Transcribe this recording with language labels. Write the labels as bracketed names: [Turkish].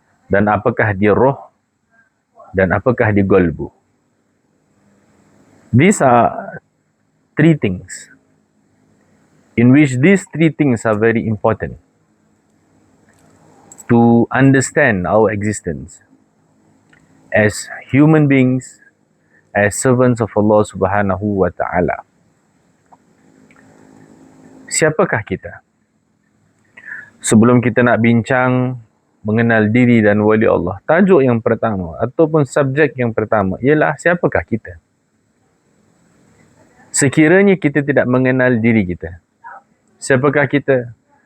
[Malay] Dan apakah dia roh dan apakah dia qalbu? [English] These are three things in which these three things are very important to understand our existence as human beings, as servants of Allah Subhanahu wa taala. [Malay] Siapakah kita? Sebelum kita nak bincang mengenal diri dan wali Allah, tajuk yang pertama ataupun subjek yang pertama ialah siapakah kita? Sekiranya kita tidak mengenal diri kita, siapakah kita?